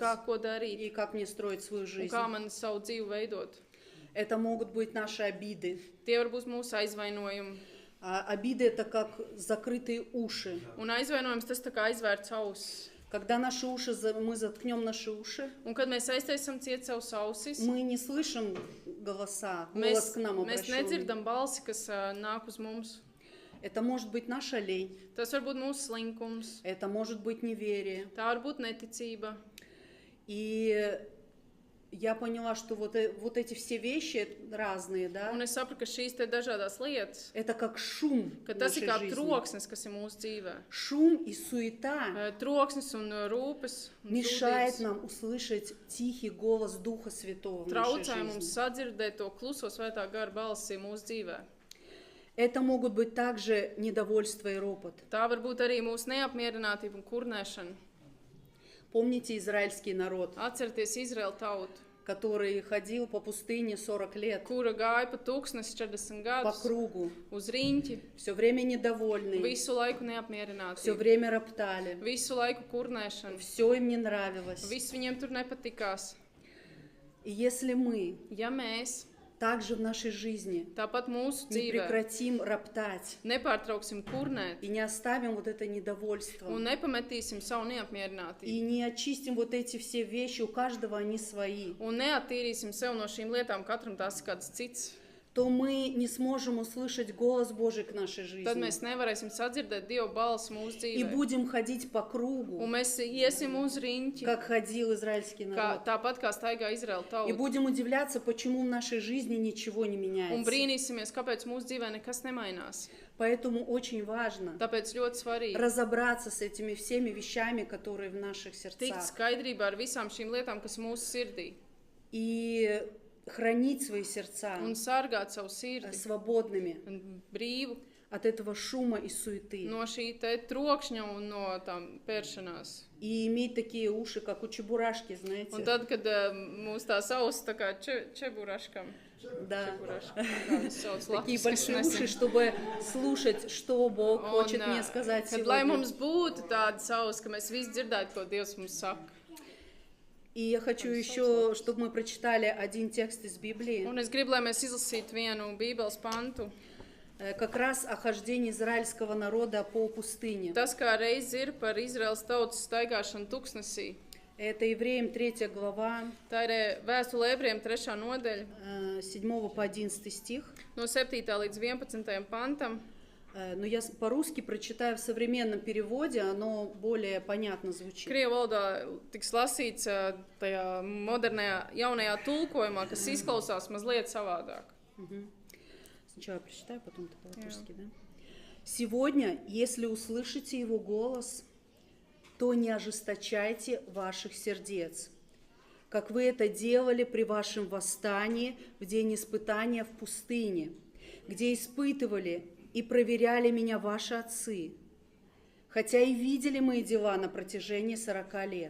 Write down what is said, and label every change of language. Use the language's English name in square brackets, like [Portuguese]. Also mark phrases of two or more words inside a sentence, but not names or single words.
[Latvian] kā ko darīt [Russian] и как мне строить свою [Latvian] un [Russian] жизнь. [Latvian] kā man savu dzīvi veidot. [Russian] Это могут быть наши обиды. [Latvian] Tie var būt mūsu aizvainojumi. [Russian] Обиды — это как закрытые уши. [Latvian] Un aizvainojums tas tā kā aizvērts auss. [Russian] Когда наши уши, мы заткнем наши уши, [Latvian] Un kad mēs aiztaisam ciet savus ausis, [Russian] мы не слышим голоса, [Latvian] mēs, [Russian] голос к нам [Latvian] mēs [Russian] обращенный. [Latvian] nedzirdam balsi, kas nāk uz mums. [Russian] Это может быть наша лень, [Latvian] Tas var būt mūsu slinkums, [Russian] это может быть неверие. [Latvian] tā var būt neticība. [Russian] И я поняла, что вот эти все вещи разные, да, [Latvian] Un es sapratu, ka šīs te dažādās lietas, [Russian] это как шум [Latvian] ka [Russian] в [Latvian] tas ir [Russian] нашей [Latvian] kā [Russian] жизни. [Latvian] troksnis, kas ir mūsu dzīvē. [Russian] Шум и суета [Latvian] Troksnis un rūpes un [Russian] мешает [Latvian] sūdzības [Russian] нам услышать тихий голос Духа Святого в нашей [Latvian] traucē mums [Russian] жизни. [Latvian] sadzirdēt to kluso Svētā Gara balsi mūsu dzīvē. [Russian] Это могут быть также недовольство и ропот. [Latvian] Tā var būt arī mūsu neapmierinātība un kurnēšana. [Russian] Помните израильский народ, [Latvian] Atcerieties Izraēlu tautu, [Russian] который ходил по пустыне 40 лет [Latvian] kura gāja pa tūkstnesi 40 [Russian] по [Latvian] gadus [Russian] кругу, [Latvian] uz riņķi, [Russian] все время недовольный, [Latvian] visu laiku [Russian] все [Latvian] neapmierināti, [Russian] время роптали, [Latvian] visu laiku kurnēšanu, [Russian] все им не нравилось. [Latvian] viss viņiem tur nepatikās. [Russian] И если мы [Latvian] Ja mēs [Russian] также в нашей жизни [Latvian] tāpat mūsu [Russian] не [Latvian] dzīvē [Russian] прекратим роптать [Latvian] nepārtrauksim kurnēt [Russian] и не оставим вот это недовольство, [Latvian] un nepametīsim savu neapmierinātību [Russian] и не очистим вот эти все вещи, у каждого они свои, [Latvian] un neattīrīsim sev no šīm lietām, katram tas ir kāds cits, [Russian] то мы не сможем услышать голос Божий к нашей [Latvian] tad [Russian] жизни. [Latvian] mēs nevarēsim sadzirdēt Dieva balsi mūsu [Russian] И [Latvian] dzīvē. [Russian] будем ходить по кругу, [Latvian] Un mēs iesim uz riņķi, [Russian] как ходил израильский народ. [Latvian] tāpat kā staigā Izraēla [Russian] И [Latvian] tauta. [Russian] будем удивляться, почему в нашей жизни ничего не [Latvian] Un [Russian] меняется. [Latvian] brīnīsimies, kāpēc mūsu dzīvē nekas nemainās. [Russian] Поэтому очень важно [Latvian] Tāpēc ļoti svarīgi [Russian] разобраться с этими всеми вещами, которые в наших [Latvian] tikt [Russian] сердцах, [Latvian] skaidrībā ar visām šīm lietām, kas mūsu sirdī, [Russian] и хранить свои сердца [Latvian] un sargāt savu sirdi [Russian] свободными [Latvian] un brīvu [Russian] от этого шума и суеты. [Latvian] no šī te trokšņa un no tām pēršanās. [Russian] И иметь такие уши, как у чебурашки, [Latvian] Un [Russian] знаете. [Latvian] tad, kad mūs tās ausis tā kā čeburaškam, [Russian] Да. Такие Такие большие уши, чтобы слушать, что Бог хочет мне сказать [Latvian] Kad lai [Russian] сегодня. [Latvian] mums būtu tādas ausis, ka mēs visi dzirdētu, ko Dievs mums saka. [Russian] И я хочу еще, чтобы мы прочитали один текст из Библии, [Latvian] Un es gribu, lai mēs izlasītu vienu Bībeles pantu. [Russian] как раз о хождении израильского народа по пустыне. [Latvian] Tas, kā reiz ir par Izraels tautas staigāšanu tuksnesī. [Russian] Это Евреям 3 глава, [Latvian] Tā ir vēstule Ebrejiem 3. nodaļa, [Russian] 7 по 11 стих. [Latvian] no 7. līdz 11. pantam. [Russian] Но я по-русски прочитаю в современном переводе, оно более понятно звучит. [Latvian] Krievu valodā tiks lasīts tajā modernajā, jaunajā tulkojumā, kas izklausās mazliet savādāk. [Russian] Сначала прочитаю, потом ты по-латышски, да? «Сегодня, если услышите его голос, то не ожесточайте ваших сердец, как вы это делали при вашем восстании в день испытания в пустыне, где испытывали и проверяли меня ваши отцы, хотя и видели мои дела на протяжении 40 лет.